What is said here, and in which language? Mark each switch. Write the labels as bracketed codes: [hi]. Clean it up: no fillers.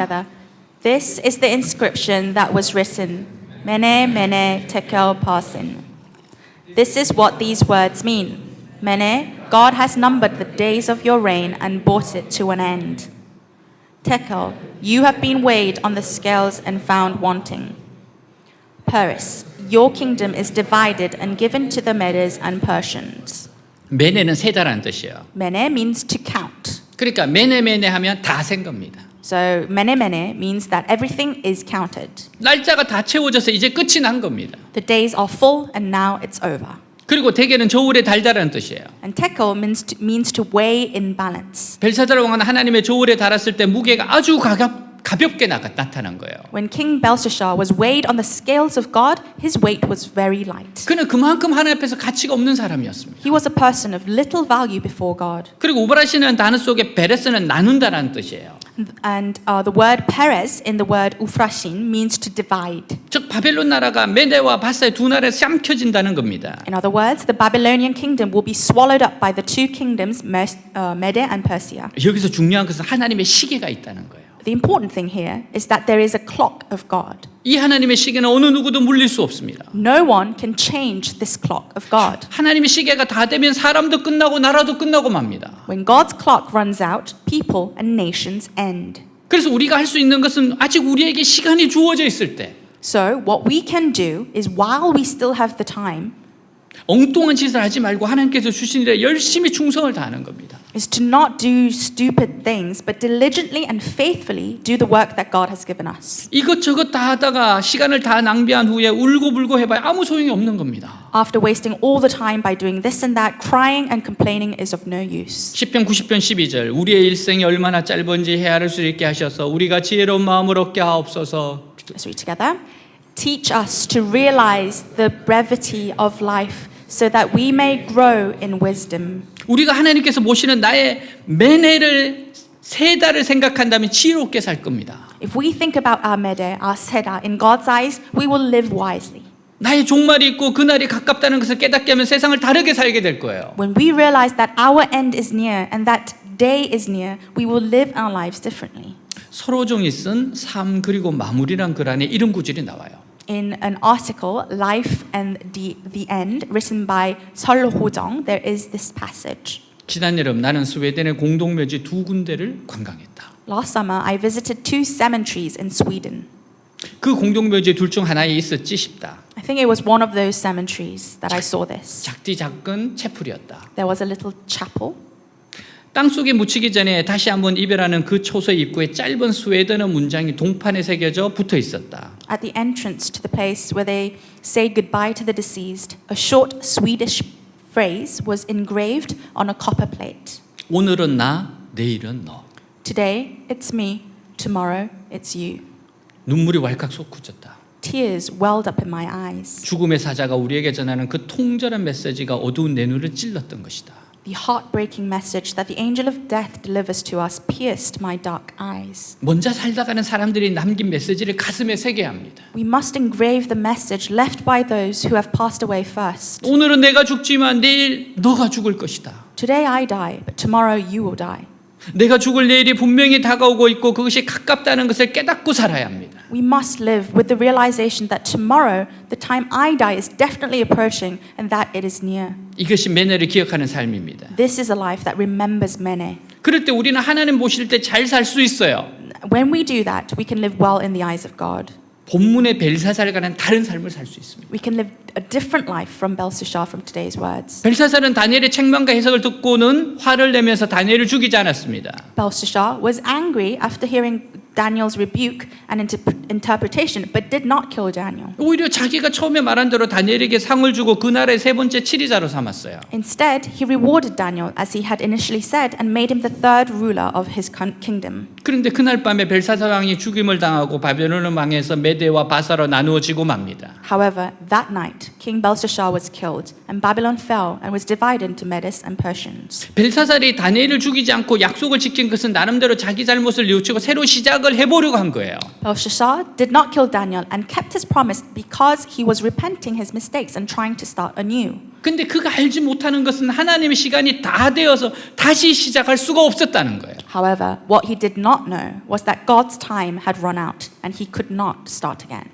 [en] Together. This is the inscription that was written, Mene, Mene, Tekel, Parsin. This is what these words mean. Mene, God has numbered the days of your reign and brought it to an end. Tekel, you have been weighed on the scales and found wanting. Peres, your kingdom is divided and given to the Medes and Persians. [ko] 메네는 세다라는 뜻이에요. [en] Mene means to count. [ko] 그러니까 메네 하면 다 센 겁니다. [en] So mene means that everything is counted. [ko] 날짜가 다 채워져서 이제 끝이 난 겁니다. [en] The days are full and now it's over. [ko] 그리고 대개는 저울에 달다라는 뜻이에요. [en] And tekel means to weigh in balance. [ko] 벨사살 왕은 하나님의 저울에 달았을 때 무게가 아주 가볍게 나타난 거예요. [en] When King Belshazzar was weighed on the scales of God, his weight was very light. [ko] 그는 그만큼 하나님 앞에서 가치가 없는 사람이었습니다. [en] He was a person of little value before God. [ko] 그리고 우바라시는 단어 속에 베레스는 나눈다라는 뜻이에요. [en] And the word Perez in the word Uphrashin means to divide. [ko] 즉 바벨론 나라가 메데와 바사의 두 나라에 삼켜진다는 겁니다. [en] In other words, the Babylonian kingdom will be swallowed up by the two kingdoms, Mede and Persia. [ko] 여기서 중요한 것은 하나님의 시계가 있다는 거예요. [en] The important thing here is that there is a clock of God. [ko] 이 하나님의 시계는 어느 누구도 물릴 수 없습니다. [en] No one can change this clock of God. [ko] 하나님의 시계가 다 되면 사람도 끝나고 나라도 끝나고 맙니다. [en] When God's clock runs out, people and nations end. [ko] 그래서 우리가 할 수 있는 것은 아직 우리에게 시간이 주어져 있을 때 [en] So what we can do is while we still have the time, [ko] 엉뚱한 짓을 하지 말고 하나님께서 주신 일에 열심히 충성을 다하는 겁니다. [en] is to not do stupid things, but diligently and faithfully do the work that God has given us. [ko] 이것저것 다 하다가 시간을 다 낭비한 후에 울고불고 해봐야 아무 소용이 없는 겁니다. [en] After wasting all the time by doing this and that, crying and complaining is of no use. [ko] 시편 90편 12절 우리의 일생이 얼마나 짧은지 헤아릴 수 있게 하셔서 우리가 지혜로운 마음을 얻게 하옵소서. [en] Let's read together. Teach us to realize the brevity of life so that we may grow in wisdom. [ko] 우리가 하나님께서 모시는 나의 매내를 세 달을 생각한다면 지혜롭게 살 겁니다. [en] If we think about our mede, our seda, in God's eyes, we will live wisely. [ko] 나의 종말이 있고 그날이 가깝다는 것을 깨닫게 하면 세상을 다르게 살게 될 거예요. [en] When we realize that our end is near and that day is near, we will live our lives differently. [ko] 서로종이 쓴 삶 그리고 마무리란 글 안에 이런 구절이 나와요. [en] In an article, Life and the End, written by Sol Ho-jong, there is this passage. [ko] 지난 여름 나는 스웨덴의 공동묘지 두 군데를 관광했다. [en] Last summer, I visited 2 cemeteries in Sweden. [ko] 그 공동묘지 둘 중 하나에 있었지 싶다. [en] I think it was one of those cemeteries that I saw this. [ko] 작디 작은 채플이었다. [en] There was a little chapel. [ko] 땅속에 묻히기 전에 다시 한번 이별하는 그 초소 입구에 짧은 스웨덴어 문장이 동판에 새겨져 붙어 있었다. [en] At the entrance to the place where they say goodbye to the deceased, a short Swedish phrase was engraved on a copper plate. [ko] 오늘은 나, 내일은 너. [en] Today, it's me. Tomorrow, it's you. [ko] 눈물이 왈칵 솟구쳤다. [en] Tears welled up in my eyes. [ko] 죽음의 사자가 우리에게 전하는 그 통절한 메시지가 어두운 내 눈을 찔렀던 것이다. [en] The heartbreaking message that the angel of death delivers to us pierced my dark eyes. [ko] 먼저 살다가는 사람들이 남긴 메시지를 가슴에 새겨야 합니다. [en] We must engrave the message left by those who have passed away first. [ko] 오늘은 내가 죽지만 내일 너가 죽을 것이다. [en] Today I die, but tomorrow you will die. [ko] 내가 죽을 내일이 분명히 다가오고 있고 그것이 가깝다는 것을 깨닫고 살아야 합니다. [en] We must live with the realization that tomorrow, the time I die, is definitely approaching and that it is near. [ko] 이것이 매너를 기억하는 삶입니다. [en] This is a life that remembers mene. [ko] 그럴 때 우리는 하나님 보실 때 잘 살 수 있어요. [en] When we do that, we can live well in the eyes of God. [ko] 본문의 벨사살과는 다른 삶을 살 수 있습니다. [en] We can live a different life from Belshazzar from today's words. [ko] 벨사살은 다니엘의 책망과 해석을 듣고는 화를 내면서 다니엘을 죽이지 않았습니다. [en] Belshazzar was angry after hearing Daniel's rebuke and interpretation, but did not kill Daniel. [ko] 오히려 자기가 처음에 말한 대로 다니엘에게 상을 주고 그 나라의 세 번째 치리자로 삼았어요. [en] Instead, he rewarded Daniel as he had initially said and made him the third ruler of his kingdom. [ko] 그런데 그날 밤에 벨사살 왕이 죽임을 당하고 바벨론 왕에서 메대와 바사로 나누어지고 맙니다. [en] However, that night, King Belshazzar was killed, and Babylon fell and was divided into Medes and Persians. [ko] 벨사살이 다니엘을 죽이지 않고 약속을 지킨 것은 나름대로 자기 잘못을 뉘우치고 새로 시작을 해보려고 한 거예요. [en] Belshazzar did not kill Daniel and kept his promise because he was repenting his mistakes and trying to start anew. [ko] 근데 그가 알지 못하는 것은 하나님의 시간이 다 되어서 다시 시작할 수가 없었다는 거예요. [en] However, what he did not know was that God's time had run out and he could not start again.